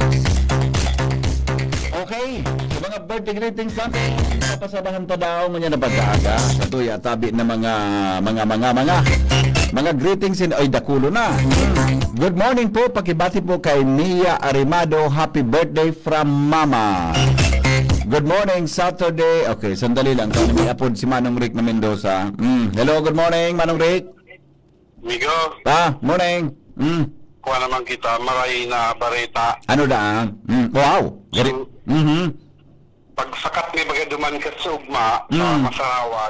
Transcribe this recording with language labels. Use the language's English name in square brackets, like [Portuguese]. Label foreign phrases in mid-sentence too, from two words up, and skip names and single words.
[Bikol] Okay, sa mga [English] birthday greetings [Bikol] natin, papasabahan to daw nga na pagkaaga sa tuya tabi na mga greetings ay dakulo na. [English] Good morning [Bikol] po, pakibati po kay Mia Arimado, [English] happy birthday from Mama. Good morning, Saturday. [Filipino] Okay, sandali lang. [Bikol] May apod si Manong Rick na Mendoza. [English] Hello, good morning, [Bikol] Manong Rick. Migo, [English] Morning. [Bikol] kuha naman kita, maray na bareta. Ano da? Wow. Pagsakat ni Bagaduman ka sa ugma, sa Masarawag,